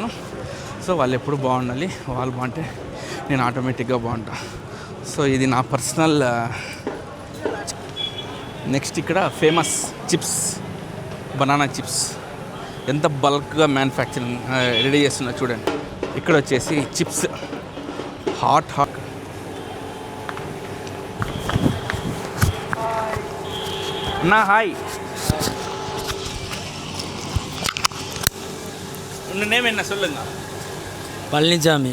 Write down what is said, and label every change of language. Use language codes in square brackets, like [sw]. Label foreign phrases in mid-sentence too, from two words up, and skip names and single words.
[te] సో వాళ్ళు ఎప్పుడు బాగుండాలి, వాళ్ళు బాగుంటే నేను ఆటోమేటిక్గా బాగుంటా. సో ఇది నా పర్సనల్. నెక్స్ట్ ఇక్కడ [en] famous chips, banana chips [te] ఎంత బల్క్గా మ్యానుఫ్యాక్చరింగ్ రెడీ చేస్తున్నా చూడండి. ఇక్కడ వచ్చేసి చిప్స్ హాట్ [ta] அண்ணா ஹாய், உங்கள் நேம் என்ன சொல்லுங்க? [te] పళనిసామి.